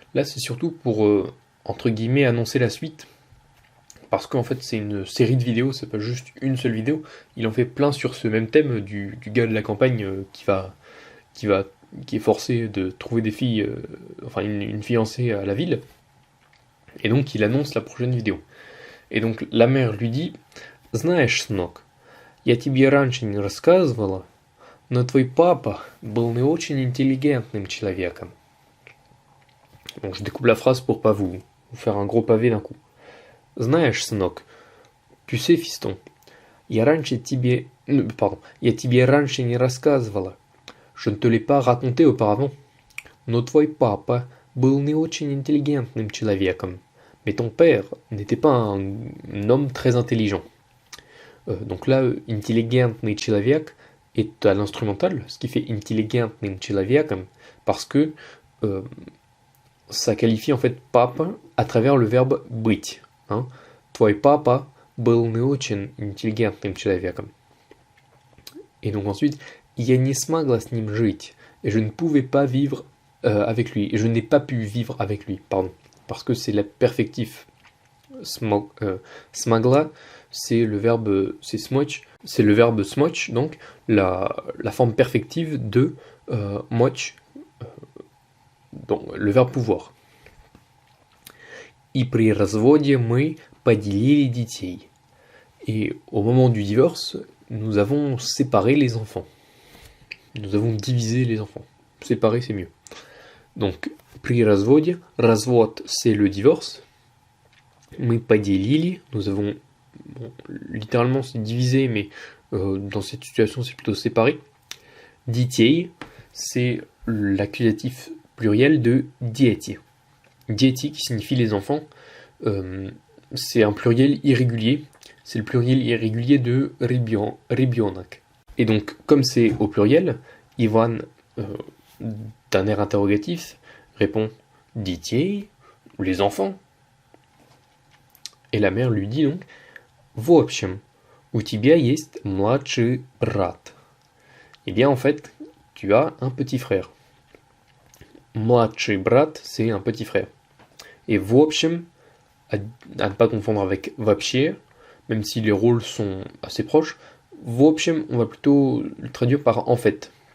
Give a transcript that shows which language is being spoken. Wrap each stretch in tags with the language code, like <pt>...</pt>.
<fr>Là, c'est surtout pour, entre guillemets, annoncer la suite. Parce qu'en fait, c'est une série de vidéos, c'est pas juste une seule vidéo. Il en fait plein sur ce même thème du gars de la campagne qui est forcé de trouver des filles, enfin une fiancée à la ville. Et donc, il annonce la prochaine vidéo. Et donc, la mère lui dit,</fr> <ru>знаешь, сынок, я тебе раньше не рассказывала, но твой папа был не очень интеллигентным человеком.</ru> <fr>Bon, je découpe la phrase pour pas vous faire un gros pavé d'un coup.</fr> <ru>Знаешь, сынок,</ru> <fr>tu sais, fiston,</fr> <ru>я тебе раньше не рассказывала.</ru> <fr>Je ne te l'ai pas raconté auparavant.</fr> <ru>Но твой папа был не очень интеллигентным человеком.</ru> <fr>Mais ton père n'était pas un homme très intelligent. Donc là, intelligentный человек est à l'instrumental, ce qui fait intelligentным человеком, parce que ça qualifie en fait papa à travers le verbe быть. Hein.</fr> <ru>Твой папа был не очень интеллигентным человеком.</ru> <fr>Et donc ensuite,</fr> <ru>я не смогла с ним жить,</ru> <fr>et je ne pouvais pas vivre avec lui, et je n'ai pas pu vivre avec lui, pardon, parce que c'est la perfectif. Smagla, c'est le verbe, c'est smoch, c'est le verbe smoch, donc la forme perfective de moch, donc le verbe pouvoir.</fr> <ru>И при разводе мы поделили детей.</ru> <fr>Et au moment du divorce, nous avons séparé les enfants. Nous avons divisé les enfants. Séparer, c'est mieux. Donc, при разводе, развод, c'est le divorce.</fr> <ru>Мы поделили,</ru> <fr>nous avons, bon, littéralement c'est divisé, mais dans cette situation c'est plutôt séparé. Детей, c'est l'accusatif pluriel de дети. Дети qui signifie les enfants, c'est un pluriel irrégulier, c'est le pluriel irrégulier de ребенок. Et donc, comme c'est au pluriel, Ivan, d'un air interrogatif, répond детей, les enfants. Et la mère lui dit donc,</fr> <ru>в общем, у тебя есть младший брат.</ru> <fr>Eh bien, en fait, tu as un petit frère. Младший брат, c'est un petit frère. Et в общем, à ne pas confondre avec вообще, même si les rôles sont assez proches, в общем, on va plutôt le traduire par en fait.</fr>